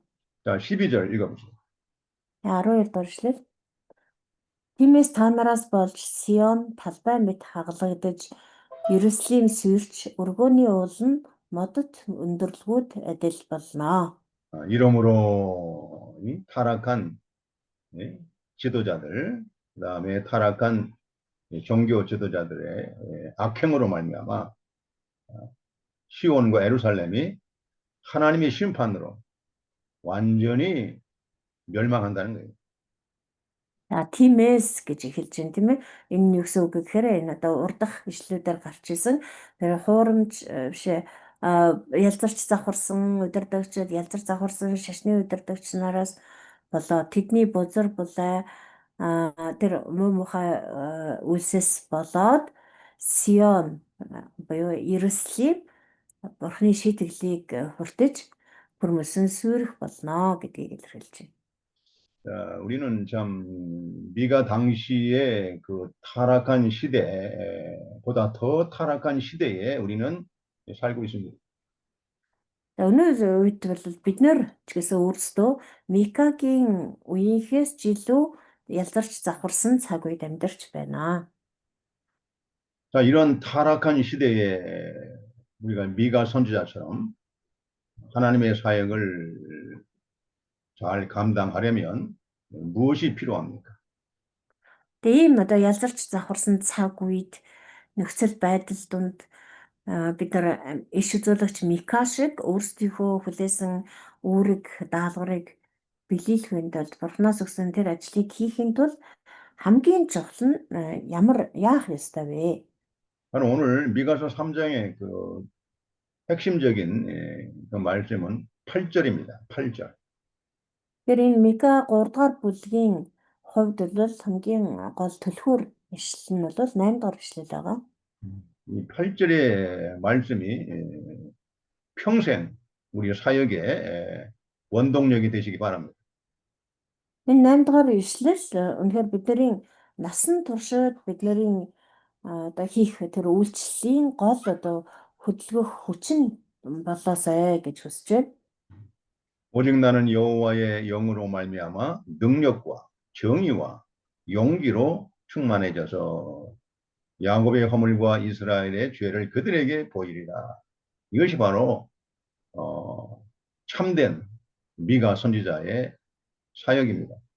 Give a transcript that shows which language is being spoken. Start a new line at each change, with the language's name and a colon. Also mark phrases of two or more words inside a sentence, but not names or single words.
Korean: 자, 12절 읽어보세요.
Mongolian: 12 дугаар эшлэл. Тиймээс та нараас болж Сион талбай мэт хагалагдаж Ерүслим сүрч өргөөний уул нь модод өндөрлгүүд адил болно.
Korean: 이러므로 이 타락한 지도자들, 그다음에 타락한 종교 지도자들의 악행으로 말미암아 시온과 예루살렘이 하나님의 심판으로 완전히 멸망한다는 거예요.
Mongolian: Тиймээс гэж эхэлж байна тийм ээ. Энэ нь юу гэсэн үг гэхээр энэ одоо урдах ишлүүдээр гарч исэн. Тэр хуурамч бишээ ялзарч завхарсан удирдагчид, ялзар завхарсан шашны удирдагч нараас болоод тэдний бузар булай тэр муу мухай үлсэс болоод Сион буюу Ерүслим бурхны шийтгэлийг хүртэж бүрмөсөн сүрэх болно гэдгийг илэрхийлж байна.
Korean: 자, 우리는 참 미가 당시의 그 타락한 시대보다 더 타락한 시대에 우리는 살고 있습니다.
Mongolian: Өнөө үед бол бид нэр ч гэсэн өөрсдөө Микагийн үеийнхээс ч илүү ялзарч завхарсан цаг үед амьдарч байна.
Korean: 자, 이런 타락한 시대에 우리가 미가 선지자처럼 하나님의 사역을 잘 감당하려면 무엇이 필요합니까?
Mongolian: Тийм одоо ялзарч завхарсан цаг үед нөхцөл байдал донд бид нар иш үзүүлэгч Мика шиг өөрсдийнхөө хүлээсэн үүрэг даалгаврыг биелүүлэх тулд Бурханаас өгсөн тэр ажлыг хийхин тулд хамгийн чухал нь ямар яах ёстой вэ?
Korean: 바로 오늘 미가서 3장의 그 핵심적인 그 말씀은 8절입니다. 8절.
Mongolian: Тэгэхээр энэ Мика 3 дугаар бүлгийн хувьд бол хамгийн гол түлхүүр ишлэл нь бол 8 дугаар ишлэл байгаа.
Korean: 이 8절의 말씀이 평생 우리 사역의 원동력이 되시기 바랍니다.
Mongolian: Энэ 8 дугаар ишлэл үнэхээр бидний насан туршид бидний одоо хийх тэр үйлчлэлийн гол одоо хөдөлгөх хүчин болоосай гэж хүсэж байна.
Korean: 오직 나는 여호와의 영으로 말미암아 능력과 정의와 용기로 충만해져서 야곱의 허물과 이스라엘의 죄를 그들에게 보이리라. 이것이 바로 참된 미가 선지자의 사역입니다.